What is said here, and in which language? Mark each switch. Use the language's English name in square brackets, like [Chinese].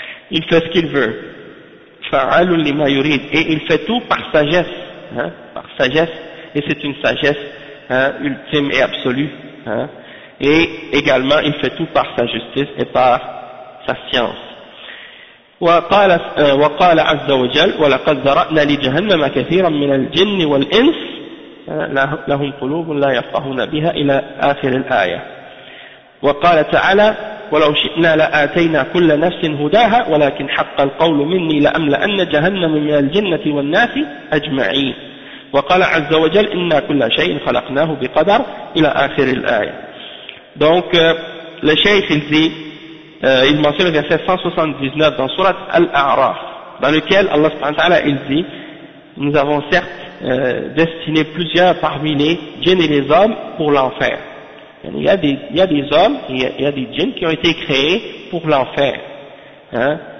[French] Il fait ce qu'il veut. « [Arabic] Fa'alu lima yurid [French] » et il fait tout par sagesse. Par sagesse, et c'est une sagesse ultime et absolue, et également il fait tout par sa justice et par sa science. [Arabic] وقال عز وجل ولقد ذرأنا لجهنم كثيرا من الجن والإنس لهم قلوب لا يفقهون بها إلى آخر الآية. وقال تعالى ولو شئنا لآتينا كل نفس هداها ولكن حق القول مني لأملأن جهنم من الجنة والناس أجمعين. وقال عز وجل إنا كل شيء خلقناه بقدر إلى آخر الآية. [French] Donc le cheikh il dit, il mentionne le verset 179 dans surat Al-A'raf, dans lequel Allah subhanahu wa ta'ala il dit, nous avons certes destiné plusieurs parmi les djinns et les hommes pour l'enfer. il y a des hommes, il y a des djinns qui ont été créés pour l'enfer. Hein?